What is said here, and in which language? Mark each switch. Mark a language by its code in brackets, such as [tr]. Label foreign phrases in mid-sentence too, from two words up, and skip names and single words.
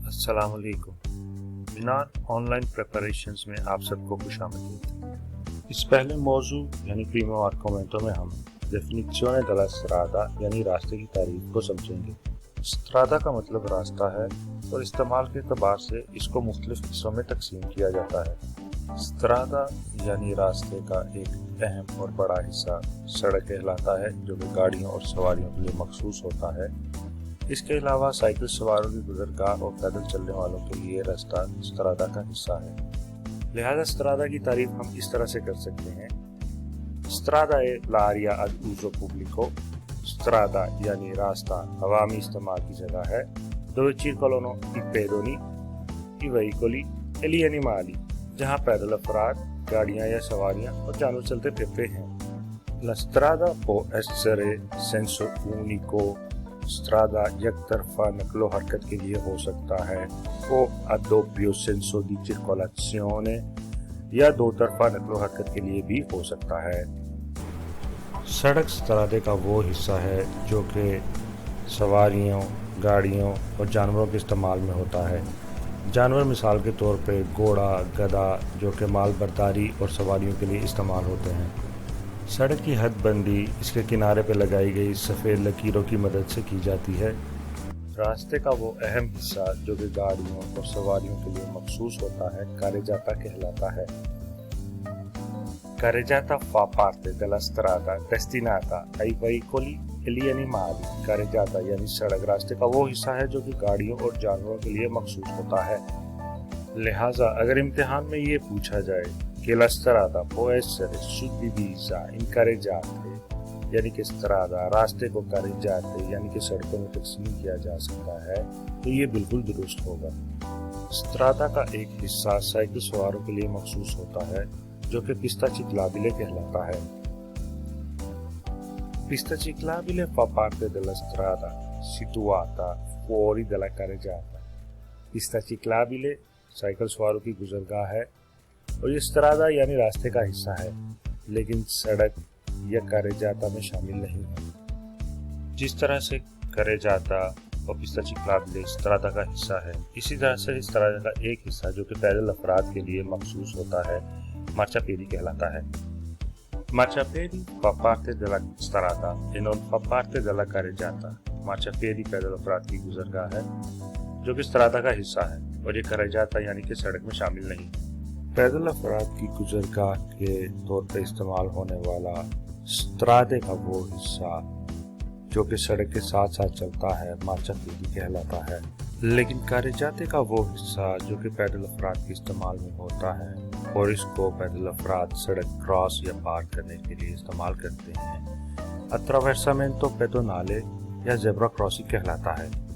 [ar] السلام علیکم [ur] जनाब, [en] online preparations [ur] میں آپ سب کو خوش آمدید. اس پہلے موضوع یعنی [it] primo argomento [ur] میں ہم [it] definizione della strada [ur] یعنی راستے کی تعریف کو سمجھیں گے. اسٹرادا کا مطلب راستہ ہے اور استعمال کے اعتبار سے اس کو مختلف حصوں میں تقسیم کیا جاتا ہے. اسٹرادا یعنی راستے کا ایک اہم اور بڑا حصہ سڑک کہلاتا ہے، جو کہ گاڑیوں اور سواریوں کے لیے مخصوص ہوتا ہے. اس کے علاوہ سائیکل سواروں کی گزرگاہ اور پیدل چلنے والوں کے لیے راستہ اسٹرادا کا حصہ ہے. لہٰذا اسٹرادا کی تعریف ہم اس طرح سے کر سکتے ہیں: [it] strada è l'area ad uso pubblico, strada [ur] یعنی راستہ عوامی استعمال کی جگہ ہے, [it] dove circolano i pedoni, i veicoli e gli animali, [ur] جہاں پیدل افراد، گاڑیاں یا سواریاں اور جانور چلتے پھرتے ہیں. [it] La strada può essere senso unico, [ur] اسٹرادا ایک طرفہ نقل و حرکت کے لیے ہو سکتا ہے, [it] o a doppio senso di circolazione, [ur] یا دو طرفہ نقل و حرکت کے لیے بھی ہو سکتا ہے. سڑک اسٹرادے کا وہ حصہ ہے جو کہ سواریوں، گاڑیوں اور جانوروں کے استعمال میں ہوتا ہے. جانور مثال کے طور پہ گھوڑا، گدھا، جو کہ مال برداری اور سواریوں کے لیے استعمال ہوتے ہیں. سڑک کی حد بندی اس کے کنارے پر لگائی گئی سفید لکیروں کی مدد سے کی جاتی ہے. راستے کا وہ اہم حصہ جو کہ گاڑیوں اور سواریوں کے لیے مخصوص ہوتا ہے کاریجاتا کہلاتا ہے. [it] Carreggiata fa parte della strada destinata ai veicoli e gli animali। [ur] کاریجاتا یعنی سڑک راستے کا وہ حصہ ہے جو کہ گاڑیوں اور جانوروں کے لیے مخصوص ہوتا ہے. لہٰذا اگر امتحان میں یہ پوچھا جائے [it] che la strada può essere suddivisa in carreggiate, [ur] یعنی کہ اسٹرادا راستے کو کاریجاتے یعنی کہ سڑکوں میں تقسیم کیا جا سکتا ہے، تو یہ بالکل درست ہوگا. اسٹرادا کا ایک حصہ سائیکل سواروں کے لیے مخصوص ہوتا ہے، جو کہ [it] pista ciclabile [ur] کہلاتا ہے. [it] pista ciclabile fa parte della strada situata fuori dalla carreggiata। pista ciclabile [ur] سائیکل سواروں کی گزرگاہ ہے اور یہ اسٹرادا یعنی راستے کا حصہ ہے، لیکن سڑک یا کاریجاتا میں شامل نہیں ہے. جس طرح سے کاریجاتا اور [it] pista ciclabile [ur] اسٹرادا کا حصہ ہے، اسی طرح سے اسٹرادا کا ایک حصہ جو کہ پیدل افراد کے لیے مخصوص ہوتا ہے مارچاپیئدی کہلاتا ہے. [it] marciapiedi fa parte della strada e non fa parte della carreggiata। [ur] مارچاپیئدی پیدل افراد کی گزرگاہ ہے جو کہ اسٹرادا کا حصہ ہے، اور یہ کاریجاتا یعنی کہ سڑک میں شامل نہیں. پیدل افراد کی گزرگاہ کے طور پر استعمال ہونے والا اسٹرادے کا وہ حصہ جو کہ سڑک کے ساتھ ساتھ چلتا ہے مارچاپیئدی کہلاتا ہے، لیکن کاریجاتے کا وہ حصہ جو کہ پیدل افراد کے استعمال میں ہوتا ہے اور اس کو پیدل افراد سڑک کراس یا پار کرنے کے لیے استعمال کرتے ہیں, [it] attraversamento pedonale [ur] या [en] zebra crossing [ur] کہلاتا ہے.